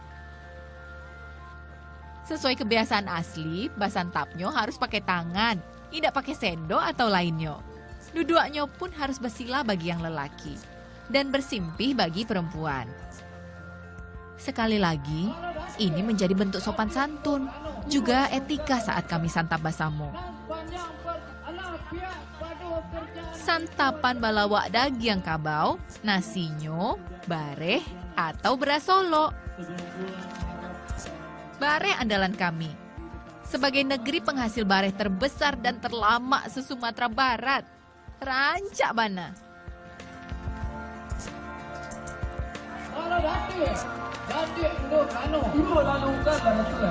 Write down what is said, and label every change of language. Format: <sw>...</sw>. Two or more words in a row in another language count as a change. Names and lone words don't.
<id>Sesuai kebiasaan asli, basantapnya harus pakai tangan, tidak pakai sendok atau lainnya. Duduknya pun harus bersila bagi yang lelaki dan bersimpih bagi perempuan. Sekali lagi, ini menjadi bentuk sopan santun, juga etika saat kami santap basamu.</id> <min>Santapan balawak daging kabau, nasinyo, bareh,</min> <id>atau beras Solo. Bareh andalan kami. Sebagai negeri penghasil bareh terbesar dan terlama se-Sumatera Barat.</id> <min>Rancak bana. Kalau Datuk duduk lanu. Duduk lanu kan Datuk.</min>